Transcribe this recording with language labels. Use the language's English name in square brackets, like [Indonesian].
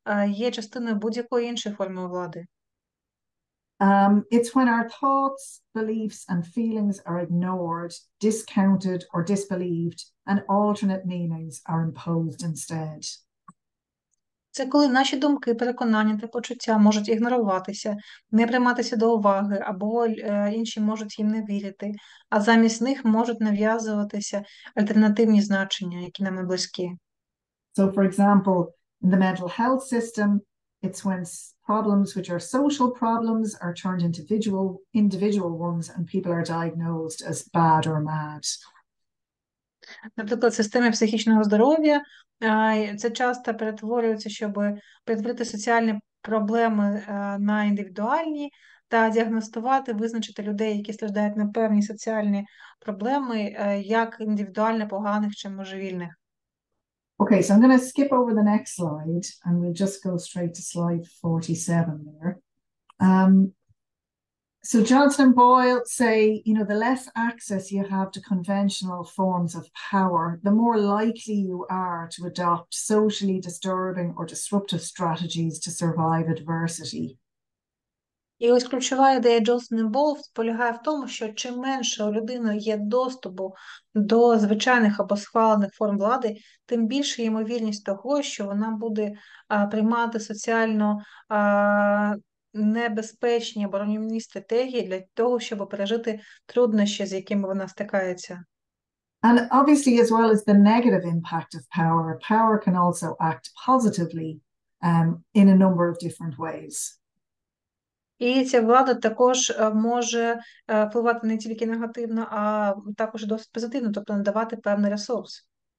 [Ukrainian] є частиною будь-якої іншої форми влади. [English] It's when our thoughts, beliefs, and feelings are ignored, discounted, or disbelieved, and alternate meanings are imposed instead. [Ukrainian] Це коли наші думки, переконання та почуття можуть ігноруватися, не прийматися до уваги, або інші можуть їм не вірити, а замість них можуть нав'язуватися альтернативні значення, які нам не близькі. [English] So, for example, in the mental health system, it's when problems which are social problems are turned into individual ones and people are diagnosed as bad or mad. [Ukrainian] Наприклад, в системі психічного здоров'я це часто перетворюється, щоб перетворити соціальні проблеми на індивідуальні та діагностувати, визначити людей, які страждають на певні соціальні проблеми, як індивідуально поганих чи можевільних. [English] Okay, so I'm going to skip over the next slide and we'll just go straight to slide 47 there. So Johnson and Boyle say, you know, the less access you have to conventional forms of power, the more likely you are to adopt socially disturbing or disruptive strategies to survive adversity. [Ukrainian] І ось ключова ідея Джонсон і Бойл полягає в тому, що чим менше у людини є доступу до звичайних або схвалених форм влади, тим більша ймовірність того, що вона буде приймати соціально небезпечні або руйнівні стратегії для того, щоб пережити труднощі, з якими вона стикається. [English] And obviously, as well as the negative impact of power, power can also act positively in a number of different ways. [Ukrainian] І ця влада також може впливати не тільки негативно, а також досить позитивно, тобто надавати певний ресурс.